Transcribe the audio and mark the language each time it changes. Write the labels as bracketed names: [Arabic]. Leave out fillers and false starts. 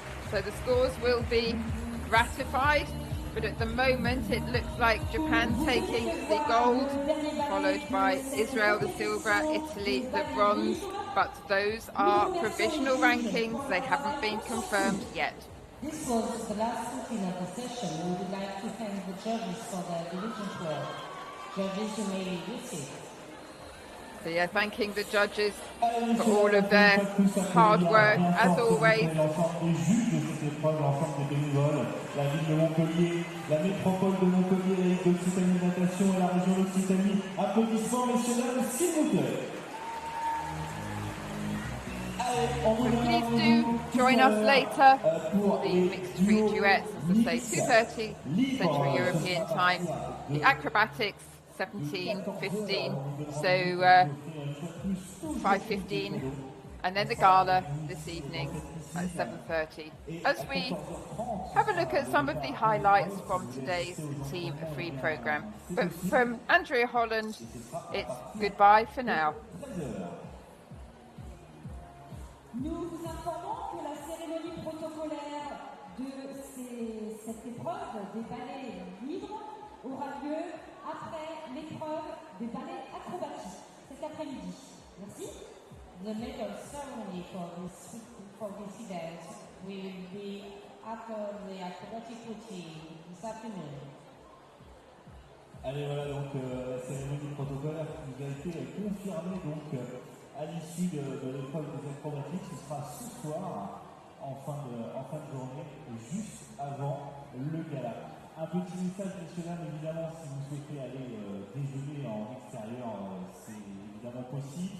[English] So the scores will be ratified, but at the moment it looks like Japan taking the gold, followed by Israel the silver, Italy the bronze, but those are provisional rankings, they haven't been confirmed yet. This was the last routine of the session. We would like to thank the judges for their diligent work. Judges who made it easy. So yeah, thanking the judges for all of their hard work, as always. [French] L'ensemble des juges de cette épreuve, l'ensemble des bénévoles, la ville de Montpellier, la métropole de Montpellier, la Ligue d'Occitanie de natation et la région d'Occitanie. Applaudissements, messieurs, dames, s'il vous plaît. [English] Please do join us later for the mixed free duets, as I say, 2:30 Central European time. The acrobatics, 17:15, so 5:15, and then the gala this evening at 7:30. As we have a look at some of the highlights from today's Team Free programme. But from Andrea Holland, it's goodbye for now. [French] Nous vous informons que la cérémonie protocolaire de cette épreuve des ballets libres aura lieu après l'épreuve des ballets acrobatiques cet après-midi. Merci. [English] The medal ceremony for this event will be after the acrobatic routine this afternoon. [French] Allez, voilà donc la cérémonie protocolaire qui nous a été confirmée donc à l'issue de l'épreuve des acrobatiques. Ce sera ce soir en fin de journée, juste avant le gala. Un petit message, messieurs, dames, évidemment, si vous souhaitez aller déjeuner en extérieur, c'est évidemment possible.